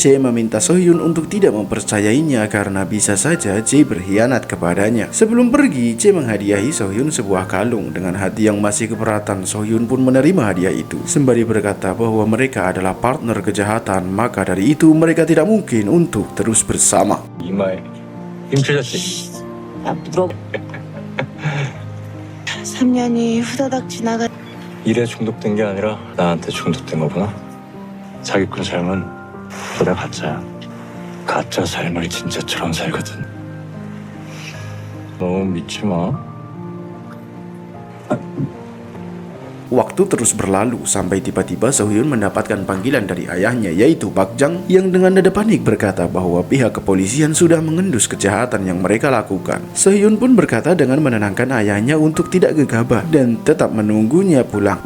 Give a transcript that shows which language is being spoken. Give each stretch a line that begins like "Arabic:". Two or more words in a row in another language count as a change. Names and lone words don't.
Indonesian: Jae meminta Sohyun untuk tidak mempercayainya karena bisa saja Jae berkhianat kepadanya. Sebelum pergi, Jae menghadiahi Sohyun sebuah kalung. Dengan hati yang masih keberatan, Sohyun pun menerima hadiah itu sembari berkata bahwa mereka adalah partner kejahatan, maka dari itu mereka tidak mungkin untuk terus bersama.
Korean: 이마에 힘줄였지. 야, 물어. 3년이 후다닥 지나가. 일에 중독된 게 아니라 나한테 중독된 거구나. 사기꾼 삶은 보다 가짜야. 가짜 삶을 진짜처럼 살거든. 너무 믿지 마.
Indonesian: Waktu terus berlalu sampai tiba-tiba Sohyun mendapatkan panggilan dari ayahnya yaitu Park Jang yang dengan nada panik berkata bahwa pihak kepolisian sudah mengendus kejahatan yang mereka lakukan. Sohyun pun berkata dengan menenangkan ayahnya untuk tidak gegabah dan tetap menunggunya pulang.